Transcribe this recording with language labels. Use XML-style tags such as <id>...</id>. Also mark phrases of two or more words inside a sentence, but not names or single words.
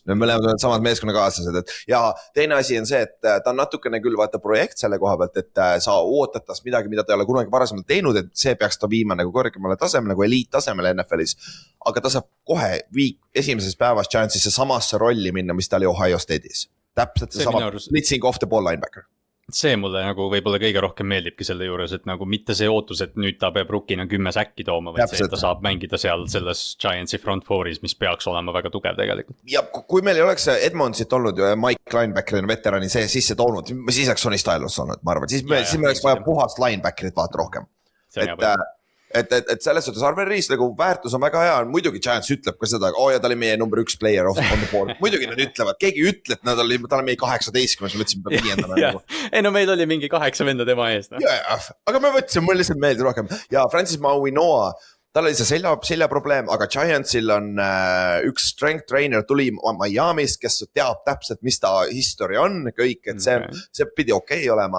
<et>Me oleme samad meeskonnakaaslased, et ja teine asi on see, et ta on natukene küll vaata projekt selle koha pealt, et sa ootad tast midagi, mida ta ei ole kunagi varasemalt teinud, et see peaks ta viima nagu kõrgemale tasemele, nagu eliittasemele NFL-is. Aga ta saab kohe esimeses päevas Giantsisse samasse rolli minna, mis ta oli Ohio State'is. Täpselt see sama</et> <en>blitzing off the ball linebacker.</en> <et>See mulle nagu võib-olla kõige rohkem meeldibki selle juures, et nagu mitte see ootus, et nüüd ta peab rukkina 10 säkki tooma, vaid see, et ta saab mängida seal selles Giantsi</et> <en>front four'is,</en> <et>mis peaks olema väga tugev tegelikult. Ja kui meil ei oleks Edmondsit olnud ja Mike linebacker'ina veterani see sisse toonud, siis oleks Sonny Styles olnud, ma arvan, siis me oleks vaja puhast linebacker'it vaata rohkem. Et selles suhtes Arvel Reese nagu väärtus on väga hea, muidugi Giants ütleb ka seda, ja ta oli meie</et> <en>number 1 player on the board,</en> <et>muidugi nad ütlevad, keegi ütleb, et ta oli meie 18, me võtsime 5. Nagu. Ei no meil oli mingi 8 venda tema ees. No. Aga me võtsime, mul lihtsalt meeldi rohkem ja Francis Mauinoa, tal oli see selja probleem, aga Giantsil on üks</et> <en>strength trainer</en> <et>tuli Miami'st, kes teab täpselt, mis ta history on, kõik, et see pidi okei olema.</et>